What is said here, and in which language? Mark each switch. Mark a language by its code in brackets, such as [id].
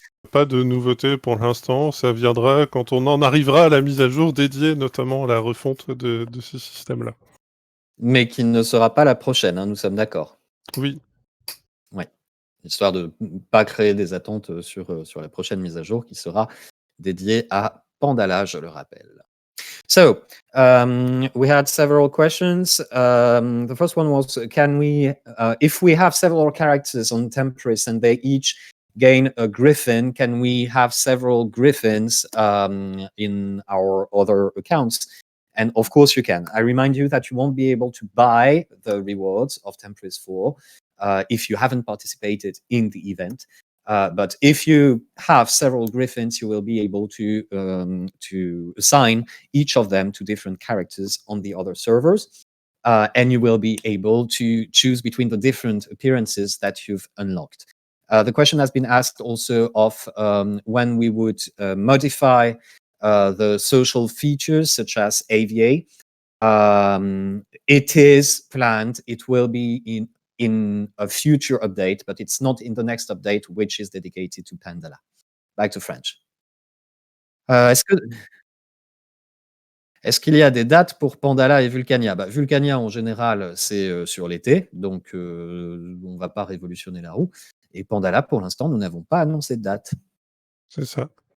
[fr] Pas de nouveauté pour l'instant. Ça viendra quand on en arrivera à la mise à jour dédiée, notamment à la refonte de ces systèmes-là. Mais qui ne sera pas la prochaine, hein, nous sommes d'accord? Oui, Ouais, histoire de pas créer des attentes, sur la prochaine mise à jour qui sera dédiée à Pandala, je le rappelle. [en] So, we had several questions. The first one was, can we, if we have several characters on Tempest and they each gain a griffin, can we have several griffins in our other accounts? And of course you can. I remind you that you won't be able to buy the rewards of Tempest 4 if you haven't participated in the event. But if you have several griffins, you will be able to assign each of them to different characters on the other servers. And you will be able to choose between the different appearances that you've unlocked. The question has been asked also of when we would modify the social features such as AVA. It is planned. It will be in a future update, but it's not in the next update, which is dedicated to Pandala. Back to French. [fr] Est-ce que est-ce qu'il y a des dates pour Pandala et Vulcania? Bah, Vulcania, en général, c'est, sur l'été, donc on va pas révolutionner la roue et Pandala, pour l'instant, nous n'avons pas annoncé de date. c'est ça.